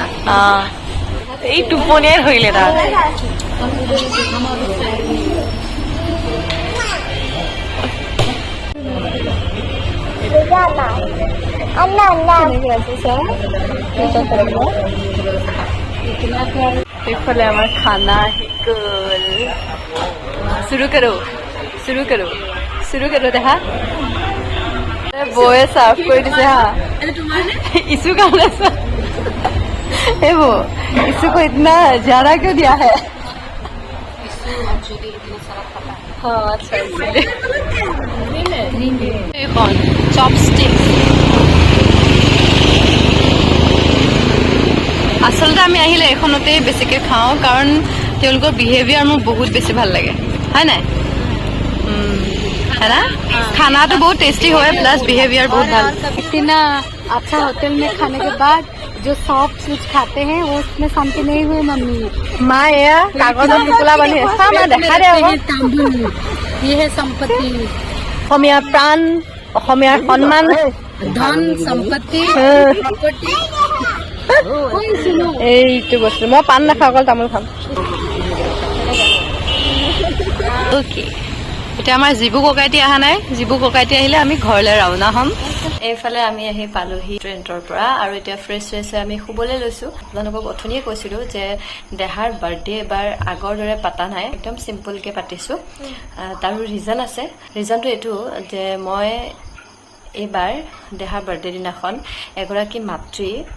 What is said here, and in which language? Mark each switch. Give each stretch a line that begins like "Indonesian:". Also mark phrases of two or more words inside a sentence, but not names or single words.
Assamese: এই টোপনিয়াই ধৰিলে তাত এইফালে আমাৰ খানা আহি গ'ল শুৰু কৰো দেখা বৌয়ে চাৰ্ভ কৰি দিছে হা ইছু কাৰণে
Hindi: वो इसको इतना ज्यादा क्यों दिया है हाँ अच्छा इसलिए चॉपस्टिक
Assamese: আচলতে আমি আহিলে এখনতে বেছিকে খাওঁ কাৰণ তেওঁলোকৰ বিহেভিয়াৰ মোৰ বহুত বেছি ভাল লাগে হয় নাই
Hindi: है ना खाना तो बहुत टेस्टी हो प्लस बिहेवियर बहुत
Assamese: ভাল
Hindi: इतना अच्छा होटल में खाने के बाद जो सॉफ्ट चीज खाते हैं वो उसमें शांति नहीं हुए मम्मी
Assamese: মা এয়া কাগজত টোপোলা বান্ধি চা মা দেখা দে আকৌ
Hindi: तांबुल ये है संपत्ति
Assamese: অসমীয়াৰ প্ৰাণ অসমীয়াৰ সন্মান
Hindi: धन संपत्ति प्रॉपर्टी
Assamese: এইটো বস্তু মই পাণ নাখাওঁ অকল তামোল খাম অ'কে এতিয়া আমাৰ জীবু ককাইটি অহা নাই জীবু ককাইটি আহিলে আমি ঘৰলৈ ৰাওনা হ'ম এইফালে আমি আহি পালোহি ৰেষ্টুৰেণ্টৰ পৰা আৰু এতিয়া ফ্ৰেছ ফ্ৰেছ আমি শুবলৈ লৈছোঁ আপোনালোকক অথনিয়ে কৈছিলোঁ যে দেহাৰ বাৰ্থডে এবাৰ আগৰ দৰে পাতা নাই একদম চিম্পলকৈ পাতিছোঁ তাৰো ৰিজন আছে ৰিজনটো এইটো যে মই এইবাৰ দেহাৰ বাৰ্থডে দিনাখন এগৰাকী মাতৃ